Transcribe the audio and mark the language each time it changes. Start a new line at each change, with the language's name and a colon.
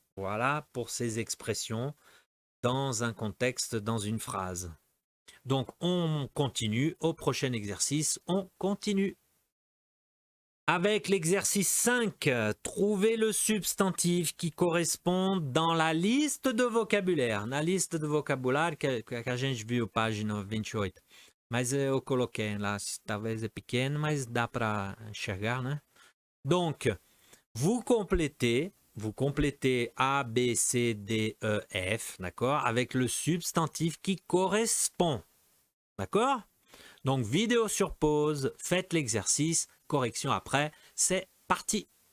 French: Voilà pour ces expressions dans un contexte, dans une phrase. Donc on continue au prochain exercice, on continue. Avec l'exercice 5, trouvez le substantif qui correspond dans la liste de vocabulaire.
Portuguese: Na lista de vocabulário que a gente viu, página 28. Mas eu coloquei lá, talvez é pequeno, mas dá para enxergar, né?
French: Donc, vous complétez A, B, C, D, E, F, d'accord? Avec le substantif qui correspond, d'accord? Donc, vidéo sur pause, faites l'exercice, correction après, c'est parti.